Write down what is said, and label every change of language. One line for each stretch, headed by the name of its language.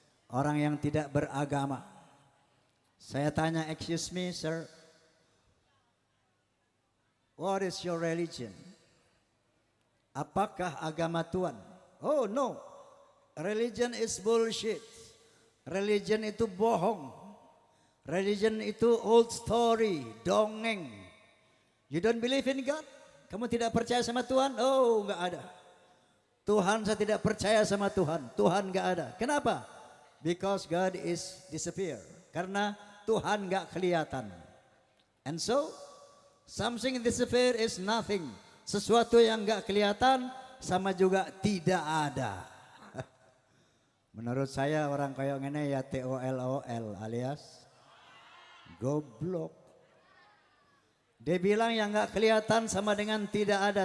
Indonesian: Orang yang tidak beragama. Saya tanya,
English: excuse me sir, what is your religion?
Indonesian: Apakah agama Tuhan?
English: Oh no, religion is bullshit. Religion
Indonesian: itu bohong.
English: Religion itu old story,
Indonesian: dongeng.
English: You don't believe in God?
Indonesian: Kamu tidak percaya sama Tuhan? Oh, enggak ada. Tuhan, saya tidak percaya sama Tuhan. Tuhan enggak ada. Kenapa?
English: Because God is disappear.
Indonesian: Karena Tuhan enggak kelihatan.
English: And so, something disappear is nothing.
Indonesian: Sesuatu yang enggak kelihatan sama juga tidak ada. Menurut saya orang kayak ngene ya TOLOL alias goblok. Dia bilang yang nggak kelihatan sama dengan tidak ada.